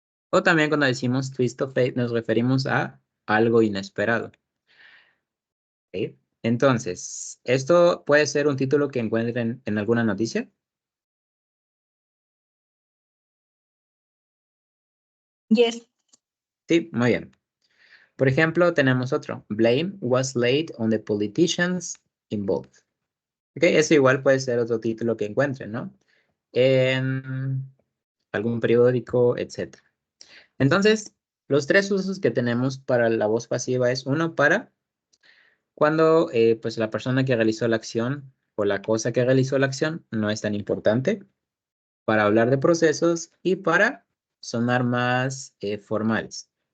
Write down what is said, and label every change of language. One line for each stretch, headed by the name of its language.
Spanish: O también cuando decimos
English: twist of fate,
Spanish: nos referimos a algo inesperado. ¿Ok? Entonces, ¿esto puede ser un título que encuentren en alguna noticia?
English: Yes.
Spanish: Sí, muy bien. Por ejemplo, tenemos otro.
English: Blame was laid on the politicians involved.
Spanish: ¿Ok? Eso igual puede ser otro título que encuentren, ¿no? En algún periódico, etc. Entonces, los tres usos que tenemos para la voz pasiva es uno para cuando pues la persona que realizó la acción o la cosa que realizó la acción no es tan importante, para hablar de procesos y para sonar más formales.